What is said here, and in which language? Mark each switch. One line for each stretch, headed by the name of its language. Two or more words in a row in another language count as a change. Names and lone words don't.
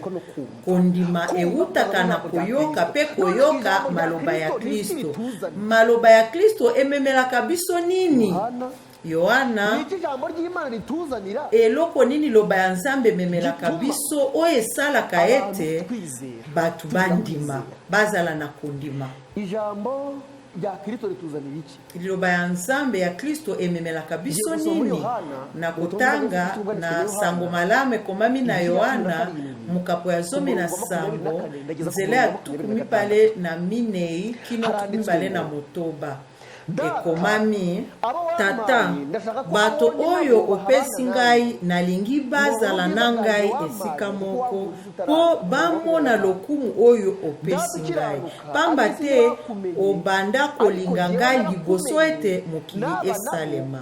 Lingala: Kondima eutaka na koyoka pe koyoka maloba ya Kristo. Maloba ya Kristo ememelaka biso nini? Yohana eloko nini loba ya nzambe memelaka biso oyo esalaka ete batu bandima bazala na kondima.
Kinyarwanda: Ijambo ya Kristo lituzanira iki?
Lingala: Liloba ya nzambe ya Kristo ememelaka biso nini? Na kotanga na sango malame komami na Yohana mukapo ya zomi na sango nzela ya tukumi pale na minei kino tukumi pale na motoba. Ekomami tata bato oyo opesi ngai nalingi bazala na ngai esika moko po bamona lokumu oyo opesi ngai pamba te obanda kolinga ngai liboso ete mokili esalema.